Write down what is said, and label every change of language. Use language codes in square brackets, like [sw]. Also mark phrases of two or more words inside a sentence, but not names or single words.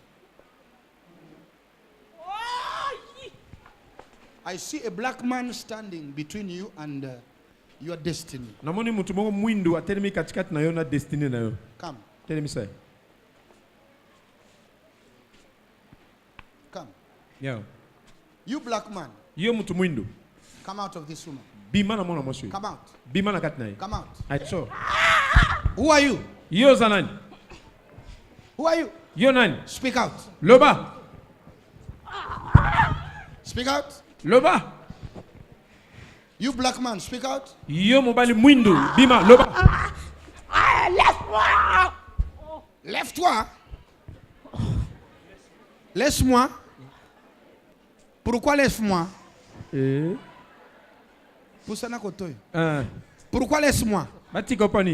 [en] I see a black man standing between you and your destiny. [ln] Namoni mutu moko mwindu atelemi katikati na yo na destinée na yo. [en] Come. [ln] Telemi sai. [en] Come. Yeah. You black man, [ln] Yo mutu mwindu. [en] come out of this woman. [ln] Bima na mona mwasho. [en] Come out. [ln] Bima na kati na ye. [en] Come out. [ln] Aicho. [en] Who are you? [ln] Yo zanani. [en] Who are you? [ln] Yo nani. [en] Speak out. [ln] Loba. [en] Speak out. [ln] Loba. [en] You black man, speak out. [ln] Yo mobali mwindu. Bima. Loba. [fr] Lève-toi. Lève-toi. Laisse-moi. Pourquoi laisse-moi? Pour ça, pourquoi laisse-moi? [ln] Bati kopani.